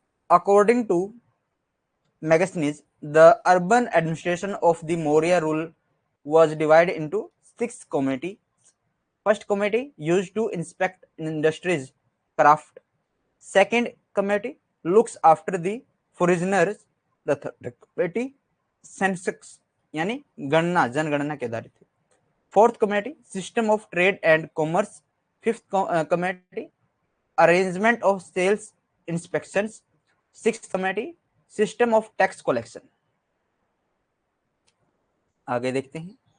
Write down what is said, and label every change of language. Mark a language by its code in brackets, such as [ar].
[en] According to Megasthenes, the urban administration of the Maurya rule was divided into 6 committees. First committee used to inspect industries, craft. Second committee looks after the foreigners. The third committee census [hi] यानी गणना, जनगणना के आधारित है। [en] Fourth committee system of trade and commerce. Fifth committee arrangement of sales inspections. Sixth committee system of tax collection. [hi] आगे देखते हैं।